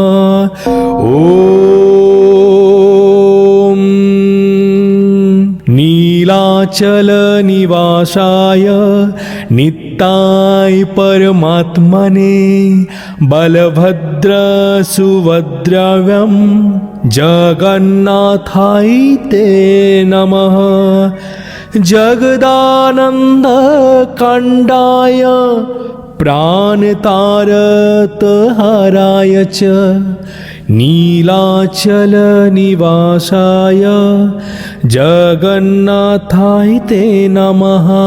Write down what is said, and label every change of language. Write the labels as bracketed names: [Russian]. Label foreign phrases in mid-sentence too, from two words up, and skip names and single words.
[Sanskrit] ওম নীলাচল নিবাসায় নিত্যায় পরমাত্মনে বলভদ্র সুভদ্রব্যম জগন্নাথায় তে নমঃ। जगदानन्दकाण्डाय प्राणतारकहराय च नीलाचलनिवासाय जगन्नाथाय ते नमः।